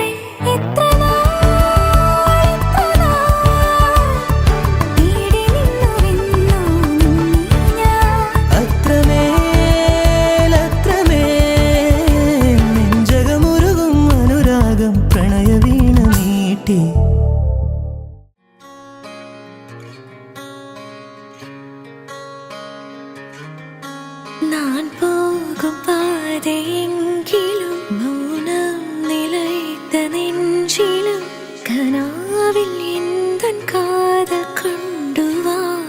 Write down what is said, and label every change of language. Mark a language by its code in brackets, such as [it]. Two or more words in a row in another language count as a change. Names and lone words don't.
[ml] എത്ര നാൾ തേടി നിന്നുവെന്നോ നിന്നെ ഞാൻ. അത്രമേൽ നെഞ്ചകമുരുകും അനുരാഗം പ്രണയവീണ നീട്ടി. [ta] நான் போகும் பாதையெங்கிலும் மௌனம் நிலைத்த நெஞ்சிலும் கனாவில் எந்தன் காதல் கொண்டு வா.